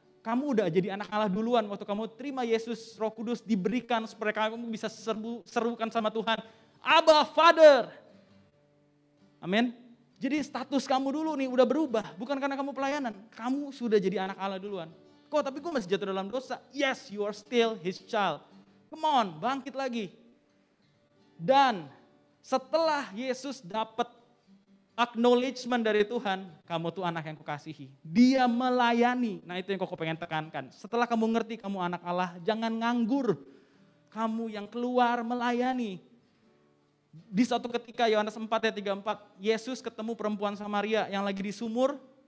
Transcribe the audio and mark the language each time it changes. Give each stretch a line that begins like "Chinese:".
Indonesian: Kamu udah jadi anak Allah duluan waktu kamu terima Yesus, Roh Kudus diberikan supaya kamu bisa serukan sama Tuhan. Abba Father. Amin. Jadi status kamu dulu nih udah berubah, bukan karena kamu pelayanan. Kamu sudah jadi anak Allah duluan. Kok tapi gue masih jatuh dalam dosa?
English: Yes, you are still his child. Come on,
Indonesian: bangkit lagi. Dan setelah Yesus dapat acknowledgement dari Tuhan, kamu tuh anak yang kukasihi. Dia melayani. Nah itu yang Koko pengen tekankan. Setelah kamu ngerti kamu anak Allah, jangan nganggur. Kamu yang keluar melayani. Di suatu ketika Yohanes 4 ayat 34, Yesus ketemu perempuan Samaria yang lagi di sumur.